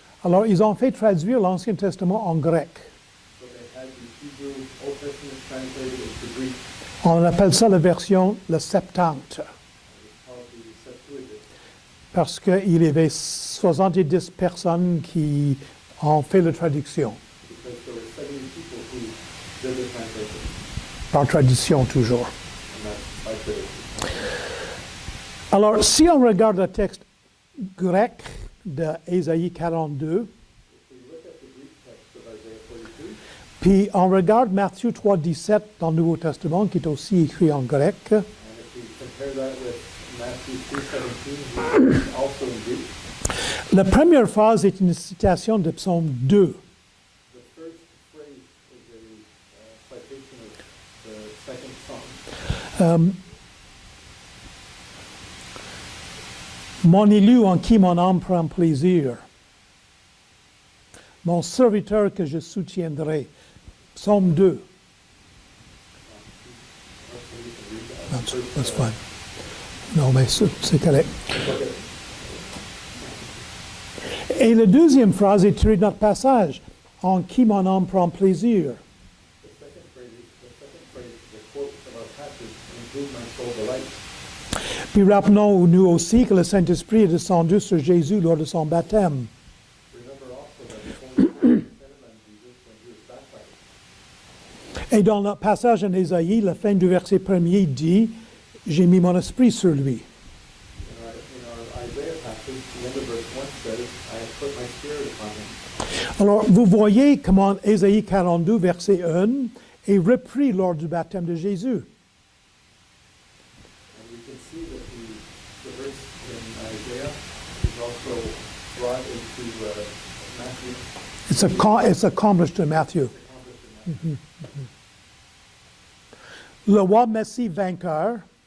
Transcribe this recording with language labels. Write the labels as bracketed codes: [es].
[fr] Alors, ils ont fait traduire l'Ancien Testament en grec. [en] So they had the Hebrew Old Testament translated into Greek. [fr] On appelle ça la version, le Septante, [en] It's called the Septuagint. [fr] parce qu'il y avait 70 personnes qui ont fait la traduction, [en] Because there were 70 people who did the translation, [fr] par tradition toujours. [en] and that's by tradition. [fr] Alors, si on regarde le texte grec de Ésaïe 42, [en] If we look at the Greek text of Isaiah 42, [fr] puis on regarde Matthieu 3,17 dans le Nouveau Testament, qui est aussi écrit en grec, [en] and if we compare that with Matthew 3:17, which is also in Greek, [fr] la première phrase est une citation de Psaume 2. [en] the first phrase is a citation of the second psalm. [fr] Mon élu en qui mon âme prend plaisir. Mon serviteur que je soutiendrai. Psaume 2. [en] That's fine. [fr] Non, mais c'est correct. Et la deuxième phrase est tirée de notre passage. En qui mon âme prend plaisir. [en] The second phrase, the quote of our passage, in whom my soul delights. [fr] Puis rappelons-nous aussi que le Saint-Esprit est descendu sur Jésus lors de son baptême. [en] Remember also that the Holy Spirit descended on Jesus when he was baptized. [fr] Et dans le passage en Ésaïe, la fin du verset 1er dit « J'ai mis mon esprit sur lui ». [en] In our Isaiah passage, the end of verse 1 says, I have put my spirit upon him. [fr] Alors, vous voyez comment Ésaïe 42, verset 1, est repris lors du baptême de Jésus. [en] And we can see that the verse in Isaiah is also brought into Matthew. It's accomplished in Matthew. [fr] Le roi Messie vainqueur